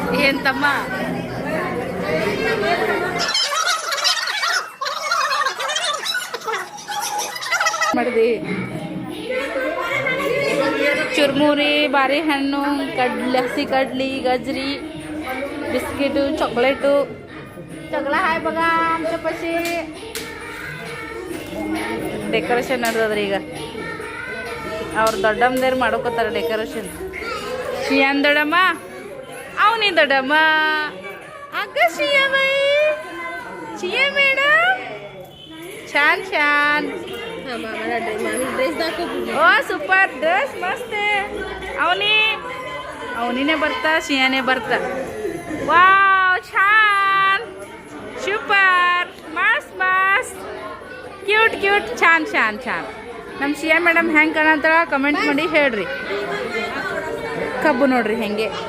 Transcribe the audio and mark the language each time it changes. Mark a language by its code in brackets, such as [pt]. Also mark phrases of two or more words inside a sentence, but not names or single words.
[kn] ಏನ್ ತಮ್ಮ ಮಾಡಿದಿ ಚುರ್ಮುರಿ ಬಾರಿಹಣ್ಣು ಹಸಿ ಕಡ್ಲಿ ಗಜ್ರಿ ಬಿಸ್ಕಿಟು ಚಾಕ್ಲೇಟು [mr] सगळं हाय बघा आमच्यापाशी [kn] ಡೆಕೋರೇಷನ್ ನಡೆದದ್ರಿ ಈಗ ಅವ್ರು ದೊಡ್ಡಮ್ಮದೇರು ಮಾಡ್ಕೋತಾರೆ ಡೆಕೋರೇಷನ್ ಶಿಯಾನ್ ದೊಡ್ಡಮ್ಮ ಅವನಿ ದೊಡ್ಡಮ್ಮ ಅಕ್ಕ ಶಿಯಾ ಬಾಯಿ ಶಿಯಾ ಮೇಡಮ್ [mr] छान छान ओ सुपर ड्रेस मस्त आहे [kn] ಅವನಿ ಅವನಿನೇ ಬರ್ತಾ ಶಿಯಾನೇ ಬರ್ತಾ ವಾವ್ छान ಸೂಪರ್ ಮಸ್ತ್ ಮಸ್ತ್ [en] cute cute [mr] छान छान छान [kn] ನಮ್ಮ ಶಿಯಾ ಮೇಡಮ್ ಹೆಂಗೆ ಕಾಣಂತಾಳ ಕಮೆಂಟ್ ಮಾಡಿ ಹೇಳ್ರಿ ಕಬ್ಬು ನೋಡ್ರಿ ಹೆಂಗೆ